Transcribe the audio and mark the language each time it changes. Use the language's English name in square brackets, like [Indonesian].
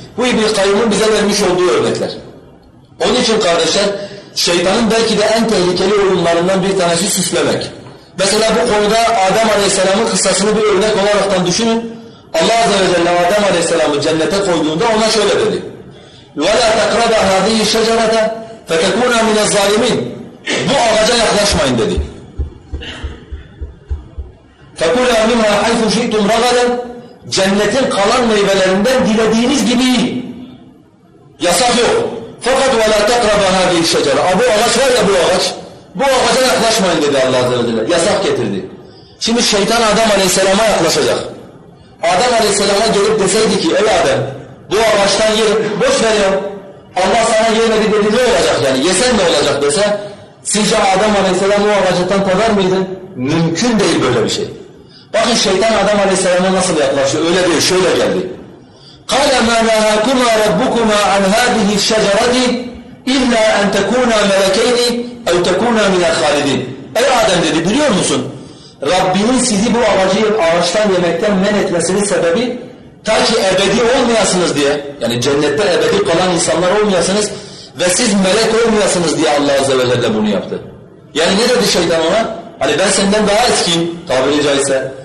[Turkish] Bu İbn-i Kayyum'un bize vermiş olduğu örnekler. Onun için kardeşler, şeytanın belki de en tehlikeli oyunlarından bir tanesi süslemek. Mesela bu konuda Adem Aleyhisselam'ın kıssasını bir örnek olaraktan düşünün. Allah Azze ve Celle Adem Aleyhisselam'ı cennete koyduğunda ona şöyle dedi. [Arabic] وَلَا تَقْرَبَ هَذِهِ الشَّجَرَةَ فَتَكُونَ مِنَ الظَّالِمِينَ [Turkish] Bu ağaca yaklaşmayın dedi. [Arabic] فَكُولَا مِمْهَا حَيْفُ شِئْتُمْ رَغَدًا [Turkish] Cennetin kalan meyvelerinden dilediğiniz gibi yasak yok. [Arabic] فَقَدْ وَلَا تَقْرَبَ هَذِهِ الشَّجَرَةَ [Turkish] Bu ağaç var ya, bu ağaç. Bu ağaca yaklaşmayın dedi Allah Azze ve Celle. Yasak getirdi. Şimdi şeytan Adem Aleyhisselam'a yaklaşacak. Adem Aleyhisselam'a gelip deseydi ki ey Adem, bu ağaçtan yer, boş ver ya. Allah sana yemedi dedi, ne olacak yani, yesen ne olacak dese, sizce Adem Aleyhisselam o ağaçtan tadar mıydı? Mümkün değil böyle bir şey. Bakın şeytan Adem Aleyhisselam'a nasıl yaklaşıyor, öyle diyor, şöyle geldi. [Arabic] قَالَ مَا نَهَاكُمَا رَبُّكُمَا عَنْ هَذِهِ الشَّجَرَةِ اِلَّا اَنْ تَكُونَا مَلَكَيْنِ اَوْ تَكُونَا مِنَ الْخَالِدِينَ [Turkish] Ey Adem dedi, biliyor musun? Rabbinin sizi bu ağacı ağaçtan yemekten men etmesinin sebebi ta ki ebedi olmayasınız diye, yani cennette ebedi kalan insanlar olmayasınız ve siz melek olmayasınız diye Allah Azze ve Celle bunu yaptı. Yani ne dedi şeytan ona? Hani ben senden daha eskiyim tabiri caizse.